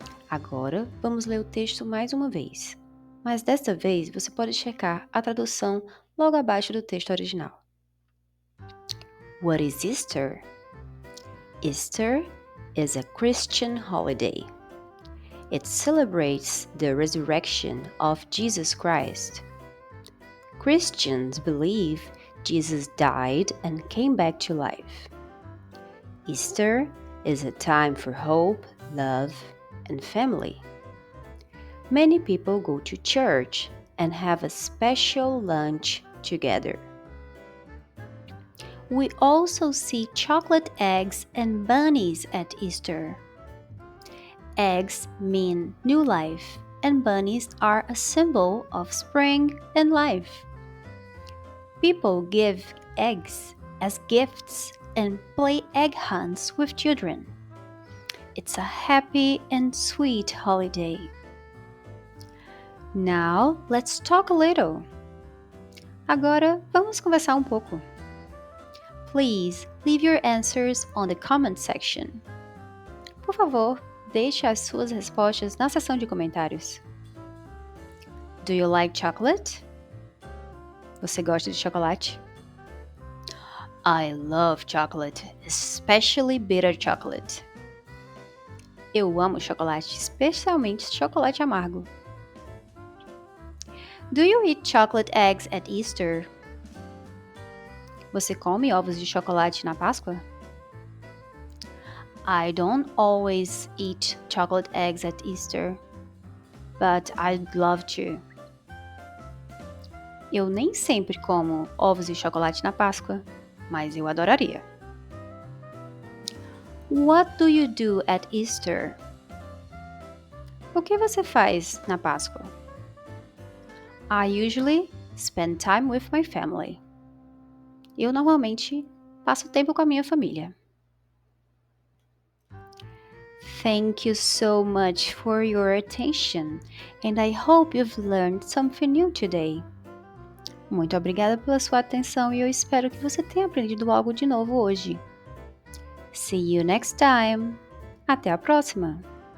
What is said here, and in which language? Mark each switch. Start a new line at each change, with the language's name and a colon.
Portuguese: Agora vamos ler o texto mais uma vez. Mas desta vez você pode checar a tradução logo abaixo do texto original.
English: What is Easter? Easter is a Christian holiday. It celebrates the resurrection of Jesus Christ. Christians believe Jesus died and came back to life. Easter is a time for hope, love, and family. Many people go to church and have a special lunch together. We also see chocolate eggs and bunnies at Easter. Eggs mean new life, and bunnies are a symbol of spring and life. People give eggs as gifts and play egg hunts with children. It's a happy and sweet holiday. Now let's talk a little.
Portuguese: Agora, vamos conversar um pouco.
English: Please leave your answers on the comment section.
Portuguese: Por favor, deixe as suas respostas na seção de comentários.
English: Do you like chocolate?
Portuguese: Você gosta de chocolate?
English: I love chocolate, especially bitter chocolate.
Portuguese: Eu amo chocolate, especialmente chocolate amargo.
English: Do you eat chocolate eggs at Easter?
Portuguese: Você come ovos de chocolate na Páscoa?
English: I don't always eat chocolate eggs at Easter, but I'd love to.
Portuguese: Eu nem sempre como ovos de chocolate na Páscoa, mas eu adoraria.
English: What do you do at Easter?
Portuguese: O que você faz na Páscoa?
English: I usually spend time with my family.
Portuguese: Eu normalmente passo tempo com a minha família.
English: Thank you so much for your attention, and I hope you've learned something new today.
Portuguese: Muito obrigada pela sua atenção e eu espero que você tenha aprendido algo de novo hoje.
English: See you next time.
Portuguese: Até a próxima!